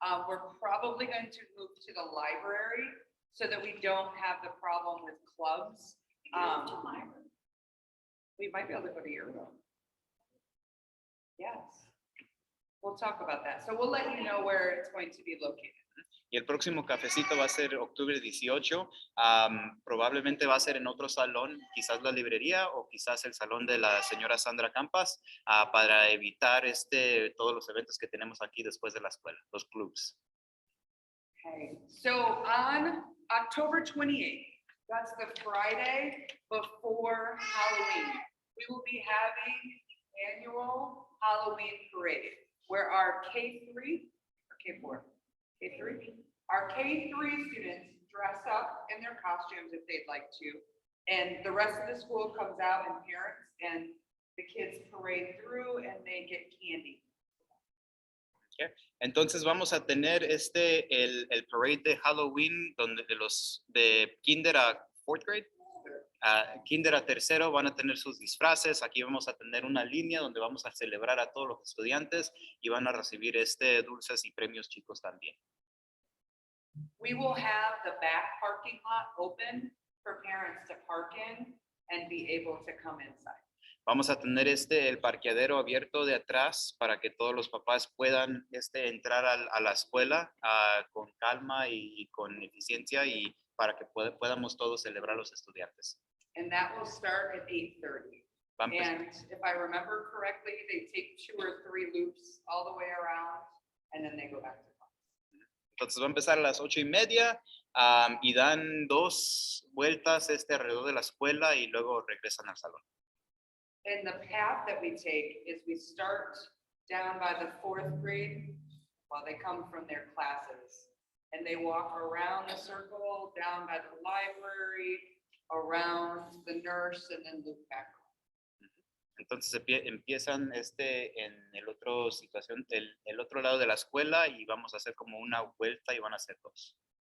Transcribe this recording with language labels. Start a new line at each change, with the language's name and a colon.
English: We're probably going to move to the library so that we don't have the problem with clubs. We might be able to go to your room. Yes. We'll talk about that. So we'll let you know where it's going to be located.
Spanish: Y el próximo cafecito va a ser octubre 18. Probablemente va a ser en otro salón, quizás la librería o quizás el salón de la señora Sandra Campas, para evitar todos los eventos que tenemos aquí después de la escuela, los clubs.
English: Okay, so on October 28th, that's the Friday before Halloween, we will be having the annual Halloween parade where our K3 or K4, K3, our K3 students dress up in their costumes if they'd like to, and the rest of the school comes out and parents and the kids parade through and they get candy.
Spanish: Okay. Entonces vamos a tener el parade de Halloween donde de kinder a
English: 4th grade,
Spanish: kinder a tercero van a tener sus disfraces. Aquí vamos a tener una línea donde vamos a celebrar a todos los estudiantes y van a recibir dulces y premios chicos también.
English: We will have the back parking lot open for parents to park in and be able to come inside.
Spanish: Vamos a tener el parqueadero abierto de atrás para que todos los papás puedan entrar a la escuela con calma y con eficiencia y para que podamos todos celebrar a los estudiantes.
English: And that will start at 8:30. And if I remember correctly, they take 2 or 3 loops all the way around and then they go back to class.
Spanish: Entonces va a empezar a las 8:30 y dan 2 vueltas alrededor de la escuela y luego regresan al salón.
English: And the path that we take is we start down by the 4th grade while they come from their classes. And they walk around the circle, down by the library, around the nurse, and then loop back.
Spanish: Entonces empiezan en el otro situación, el otro lado de la escuela y vamos a hacer como una vuelta y van a ser 2.